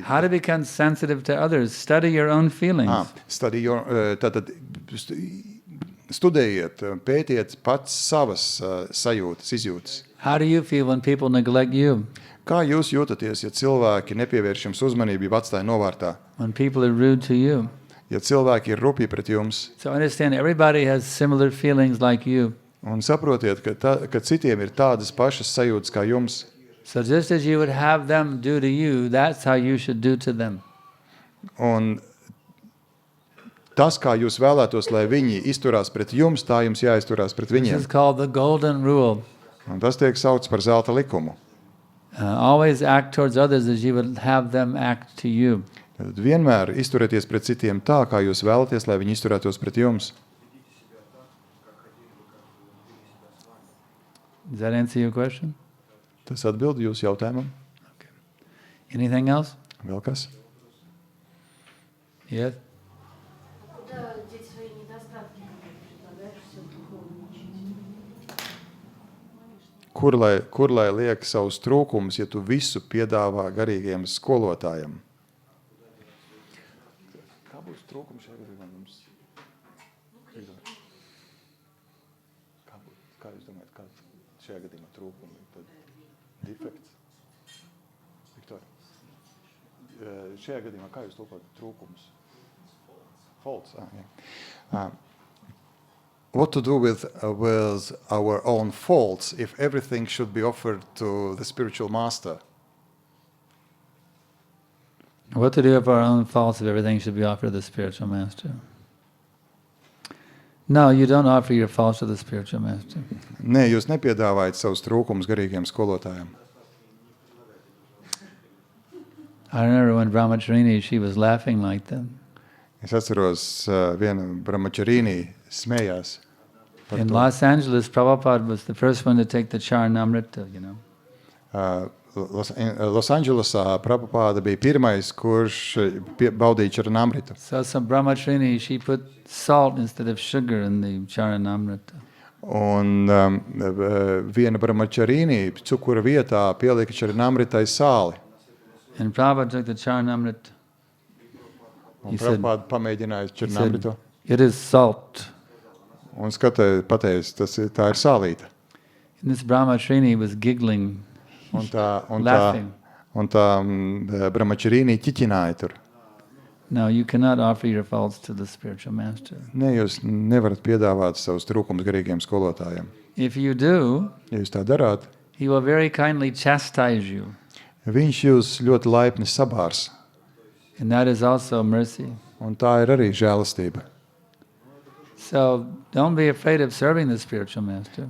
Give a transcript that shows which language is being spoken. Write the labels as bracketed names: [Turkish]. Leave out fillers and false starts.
[English] How to become sensitive to others. Study your own feelings. [Latvian] Tātad studējiet, pētiet pats savas sajūtas, izjūtas. [English] How do you feel when people neglect you? [Latvian] Kā jūs jūtaties, ja cilvēki nepievērš jums uzmanību, atstāja novārtā? [English] When people are rude to you? [Latvian] Ja cilvēki ir rupi pret jums? [English] So understand, everybody has similar feelings like you. [Latvian] Un saprotiet, ka citiem ir tādas pašas sajūtas kā jums. [English] So just as you would have them do to you, that's how you should do to them. [Latvian] Un tas, kā jūs vēlētos, lai viņi izturās pret jums, tā jums jāizturās pret [English] This [Latvian] viņiem. [English] is called the golden rule. [Latvian] Un tas tiek saukts par zelta likumu. [English] Always act towards others as you would have them act to you. [Latvian] Tad vienmēr izturieties pret citiem tā, kā jūs vēlaties, lai viņi izturētos pret jums. [English] Does that answer your question? [Latvian] Tas atbild jūsu jautājumam. [English] Okay. Anything else? [Latvian] Vēl kas? [English] Yes? [Russian] Куда деть свои недостатки, предлагаешь все духовно учить? [Latvian] Kur lai liek savus trūkumus, ja tu visu piedāvā garīgiem skolotājiem? Kā būs trūkums šajā gadījumā mums? Kā jūs domājat, kā šajā gadījumā trūkumi? Defekts? Viktor? Šajā gadījumā, kā jūs tulkojat trūkumus? [English] Faults. What to do with our own faults if everything should be offered to the spiritual master? What to do with our own faults if everything should be offered to the spiritual master? No, you don't offer your faults to the spiritual master. [Latvian] Nē, jūs nepiedāvājat savus trūkumus garīgiem skolotājiem. [English] I remember when Brahmacharini, she was laughing like that. [Latvian] Es atceros, viena Brahmacharini smējās. [English] In Los Angeles, Prabhupada was the first one to take the Charanamrita, you know. [Latvian] Los Andželosā Prabhupada bija pirmais, kurš baudīja Charanamritu. [English] So some Brahmacharini, she put salt instead of sugar in the Charanamrita. [Latvian] Un viena Brahmacharini cukura vietā pielika Charanamritai sāli. [English] And Prabhupada took the Charanamrita. [Latvian] Un Prabhupada pamēģināja Charanamritu. [English] It is salt. [Latvian] Un pateica, tā ir sālīta. [English] And this Brahmacharini was giggling, [Latvian] Un [English] laughing. [Latvian] Un tā brahmačarīnī ķiķināja tur. [English] No, you cannot offer your faults to the spiritual master. [Latvian] Ne, jūs nevarat piedāvāt savus trūkumus garīgiem skolotājiem. [English] If you do, [Latvian] Ja jūs tā darāt, [English] he will very kindly chastise you. [Latvian] viņš jūs ļoti laipni sabārs. [English] And that is also mercy. [Latvian] Un tā ir arī žēlastība. [English] So don't be afraid of serving the spiritual master.